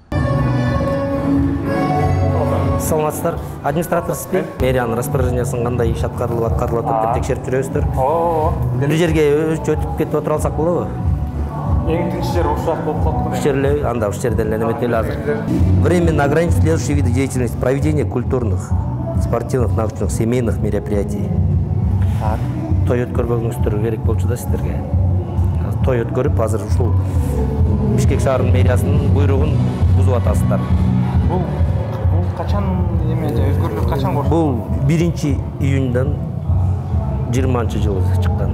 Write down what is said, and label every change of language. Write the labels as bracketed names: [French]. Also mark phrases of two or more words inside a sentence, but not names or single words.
[Kyrgyz] Саламатсыздар. Администратор сиз мэриянын распоряжениясын кандай иш аткарылып атат деп текшерип жүрөбүздөр. Бул жерге өзү өтүп кетип отура алсак болобу? Эң тынч жер ушак болуп калды. Ушул жерде анда ушул жерден эле эметели азыр. [Russian] Временно ограничить следующие виды деятельности: проведение культурных, спортивных, научных, семейных мероприятий. [Kyrgyz] Той өткөрбөгүңүздөр керек болчу да сиздерге. Той өткөрүп, азыр ушул Бишкек шаарынын мэриясынын буйругун бузуп атасыздар. Бул качан эме өзгөрүлүп качан кошту? Бул 1 июньдан 20-жылы чыккан.